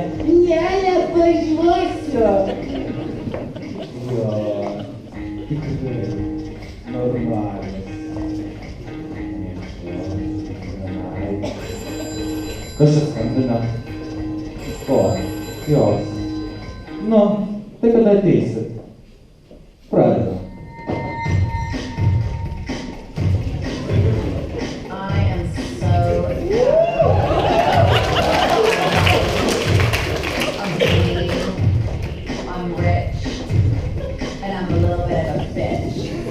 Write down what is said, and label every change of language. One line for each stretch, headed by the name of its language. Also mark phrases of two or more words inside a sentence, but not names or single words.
Lithuanian: Nepažuosiu! Jo, tikrai, normalas. Kas čia skambina? O, jos. Nu, tai kada ateisit? Pradeda.
English: I am so I'm mean, I'm rich, and I'm a little bit of a bitch.